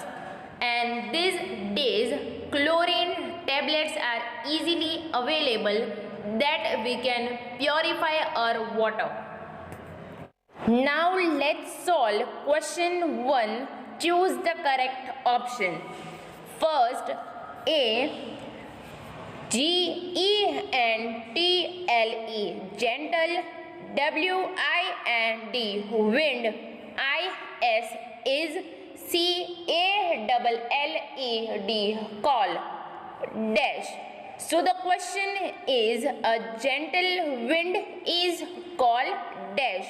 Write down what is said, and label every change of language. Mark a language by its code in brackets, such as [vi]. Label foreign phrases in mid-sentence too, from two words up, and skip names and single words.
[en] And these days chlorine tablets are easily available that we can purify our water. Now let's solve question 1. Choose the correct option. First, A. G-E-N-T-L-E, gentle. W-I-N-D, wind. I-S is C-A-L-L-E-D, call. Dash. So the question is a gentle wind is called dash.